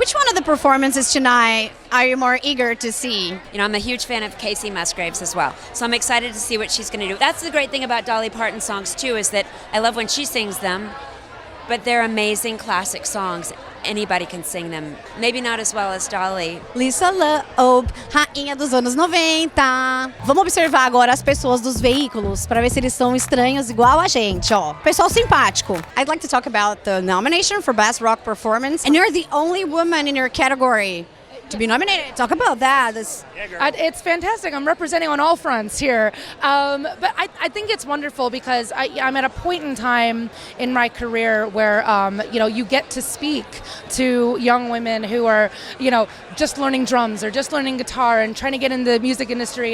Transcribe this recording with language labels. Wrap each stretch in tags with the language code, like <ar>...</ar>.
<en>Which one of the performances tonight are you more eager to see? You know, I'm a huge fan of Casey Musgraves as well. So I'm excited to see what she's going to do. That's the great thing about Dolly Parton songs, too, is that I love when she sings them, but they're amazing classic songs. Anybody can sing them. Maybe not as well as Dolly.</en> <pt>Lisa Loeb, rainha dos anos 90. Vamos observar agora as pessoas dos veículos para ver se eles são estranhos igual a gente, ó. Pessoal simpático.</pt> <en>I'd like to talk about the nomination for Best Rock Performance. And you're the only woman in your category to be nominated. Talk about that. It's fantastic. I'm representing on all fronts here. But I think it's wonderful because I'm at a point in time in my career where, you get to speak to young women who are, just learning drums or just learning guitar and trying to get into the music industry.</en>